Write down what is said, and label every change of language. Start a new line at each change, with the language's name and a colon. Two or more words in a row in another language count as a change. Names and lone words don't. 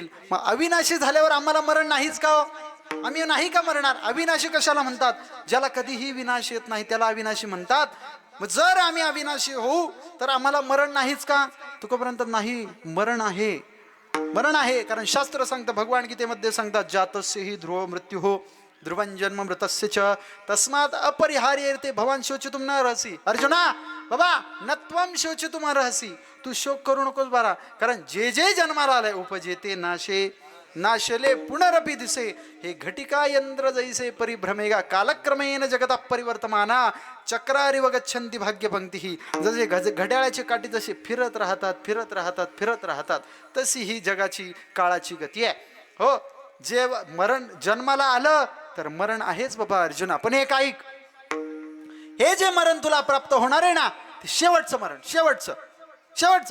Marathi: मग अविनाशी झाल्यावर आम्हाला मरण नाहीच का हो? आम्ही नाही का मरणार? अविनाशी कशाला म्हणतात? ज्याला कधीही विनाश येत नाही त्याला अविनाशी म्हणतात. मग जर आम्ही अविनाशी होऊ तर आम्हाला मरण नाहीच का? तुकोपर्यंत नाही, मरण आहे, मरण आहे. कारण शास्त्र सांगतं, भगवान गीतेमध्ये सांगतात,
Sanskrit: जातस्य हि ध्रुव मृत्यू हो ध्रुवं जन्म मृतस्य च तस्मात् अपरिहार्यते भवान शोचितुं न अर्हसि.
Marathi: अर्जुना बाबा,
Sanskrit: नत्वं शोचितुं अर्हसि,
Marathi: तू शोक करू नकोस बारा. कारण जे जे जन्माला आलंय, उपजेते नाशे नाशले पुनरपि दिसे,
Sanskrit: हे घटिका यंत्र जैसे परिभ्रमेगा कालक्रमेण जगता परिवर्तमाना चक्रारिव गच्छन्ति भाग्यपंक्ती.
Marathi: जसे घड्याळाची काठी जशी फिरत राहतात फिरत राहतात फिरत राहतात, तशी ही जगाची काळाची गती आहे. हो, जे मरण जन्माला आलं तर मरण आहेच बाबा अर्जुना. पण एक ऐक, हे जे मरण तुला प्राप्त होणार आहे ना, ते शेवटचं मरण, शेवटचं शेवटचं.